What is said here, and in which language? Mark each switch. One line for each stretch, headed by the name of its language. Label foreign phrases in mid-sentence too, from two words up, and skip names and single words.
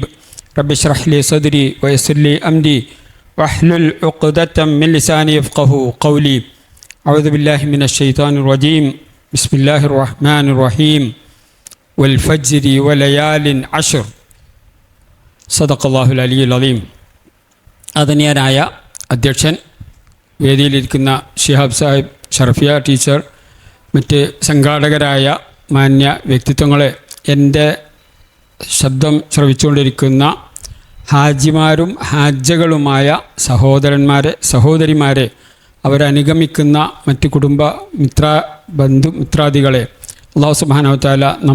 Arabic: رب اشرح لي صدري ويسر لي أمري واحلل عقدة من لساني يفقه قولي. أعوذ بالله من الشيطان الرجيم. بسم الله الرحمن الرحيم. والفجر وليال عشر. صدق الله العلي العظيم.
Malayalam: ആദരണീയനായ അധ്യക്ഷൻ, വേദിയിലിരിക്കുന്ന ഷിഹാബ് സാഹിബ്, ഷറഫിയ ടീച്ചർ, മറ്റ് സംഘാടകരായ മാന്യ വ്യക്തിത്വങ്ങളെ, എൻ്റെ ശബ്ദം ശ്രവിച്ചുകൊണ്ടിരിക്കുന്ന ഹാജിമാരും ഹാജകളുമായ സഹോദരന്മാരെ, സഹോദരിമാരെ, അവരനുഗമിക്കുന്ന മറ്റ് കുടുംബ ബന്ധുമിത്രാദികളെ,
Arabic: الله سبحانه وتعالى